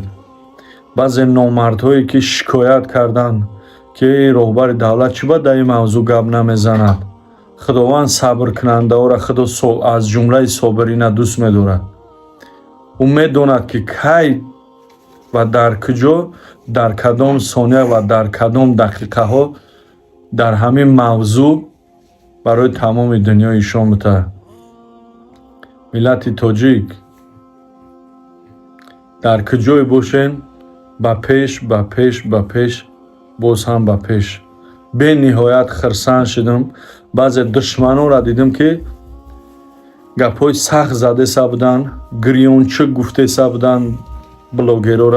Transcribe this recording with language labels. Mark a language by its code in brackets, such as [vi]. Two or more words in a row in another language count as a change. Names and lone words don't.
[tg] بعضی نامردهایی که شکایت کردند که رهبر دولت چی باید در این موضوع گپ نمیزند، خداوند صبر کننده ها را خدا از جمله صابرین دوست می‌دارد. او می‌داند که کی و در کجا، در کدام ثانیه و در کدام دقیقه ها در همین موضوع برای تمام دنیا ایشان بده. миллати тоҷик дар куҷое бошен, ба пеш ба пеш ба пеш, боз ҳам ба пеш. бениҳоят хирсанд шудам. баъзе душманонро дидам ки гапҳои сахт задеса буданд, гирёнчук гуфтеса буданд блогерора.